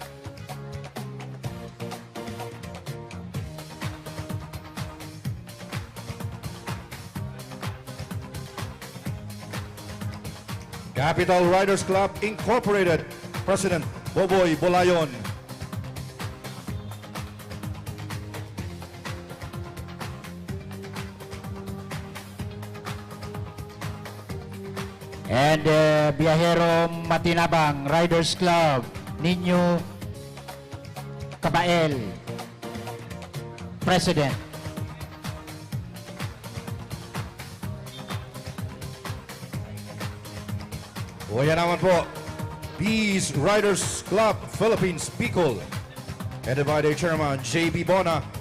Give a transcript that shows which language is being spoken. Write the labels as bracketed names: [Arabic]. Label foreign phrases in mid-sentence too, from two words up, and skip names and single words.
[English] Capital Riders Club Incorporated, President Boboy Bolayon. And Biyahero Matinabang Riders Club, Ninyo Kabael, President. [Filipino] O yan naman po, [English] Bees Riders Club Philippines Bicol, headed by their chairman J.B. Bona.